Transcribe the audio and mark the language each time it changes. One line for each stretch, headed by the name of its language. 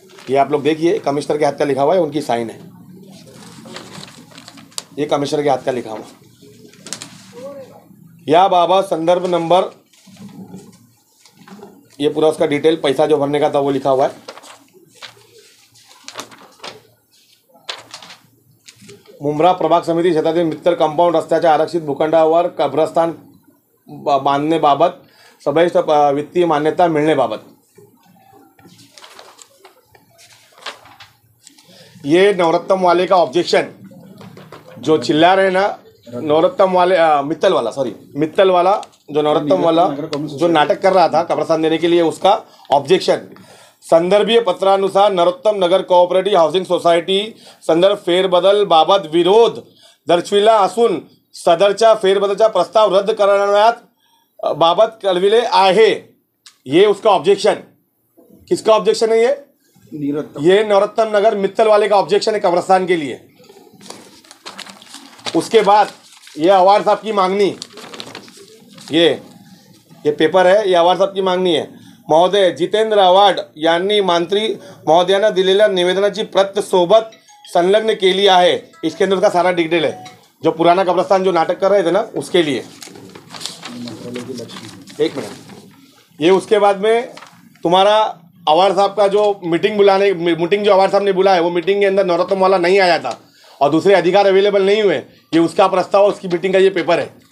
Hindi: ये आप लोग देखिए, कमिश्नर के हाथ का लिखा हुआ है, उनकी साइन है, ये कमिश्नर के हाथ का लिखा हुआ। या बाबा संदर्भ नंबर, ये पूरा उसका डिटेल, पैसा जो भरने का था वो लिखा हुआ है।
Marathi: मुंब्रा प्रभाग समिती क्षेत्रातील मित्तर कंपाऊंड रस्त्याच्या आरक्षित भूखंडावर कब्रस्तान बांधण्याबाबत सभेत वित्तीय मान्यता मिळण्याबाबत।
Hindi: ये नवरत्न वाले का ऑब्जेक्शन जो चिल्ला रहे ना, नवरत्न वाले मित्तल वाला, सॉरी मित्तल वाला, जो नवरत्न वाला जो नाटक कर रहा था कब्रिस्तान देने के लिए, उसका ऑब्जेक्शन
Marathi: संदर्भीय पत्रानुसार नरोत्तम नगर कोऑपरेटिव्ह हाऊसिंग सोसायटी संदर्भ फेरबदल बाबत विरोध दर्शविला असून सदरच्या फेरबदलचा प्रस्ताव रद्द करण्यात बाबत कळविले आहे।
Hindi: ये उसका ऑब्जेक्शन, किसका ऑब्जेक्शन है? ये नरोत्तम नगर मित्तल वाले का ऑब्जेक्शन है कब्रिस्तान के लिए। उसके बाद ये अवार्ड साहब की मांगनी, ये पेपर है, ये अवार्ड साहब की
Marathi: मागणी आहे। महोदय जितेंद्र अवार्ड यांनी मंत्री महोदयांना दिलेल्या निवेदनाची प्रत सोबत संलग्न केली आहे।
Hindi: इसके अंदर का सारा डिटेल है, जो पुराना कब्रिस्तान जो नाटक कर रहे थे ना, उसके लिए। एक मिनट, ये उसके बाद में तुम्हारा अवार्ड साहब का जो मीटिंग जो अवार्ड साहब ने बुलाया, वो मीटिंग के अंदर नरोत्तम वाला नहीं आया था और दूसरे अधिकार अवेलेबल नहीं हुए, ये उसका प्रस्ताव, उसकी मीटिंग का ये पेपर है।